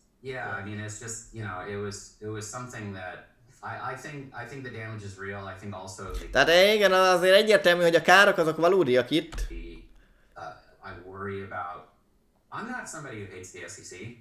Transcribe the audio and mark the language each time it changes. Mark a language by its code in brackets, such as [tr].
[en] Yeah, I mean, it's just, it was something that I think the damage is real. I think also [hu] Tehát igen, azért egyértelmű, hogy a károk azok valódiak itt. [en] I worry about. I'm not somebody who hates the SEC.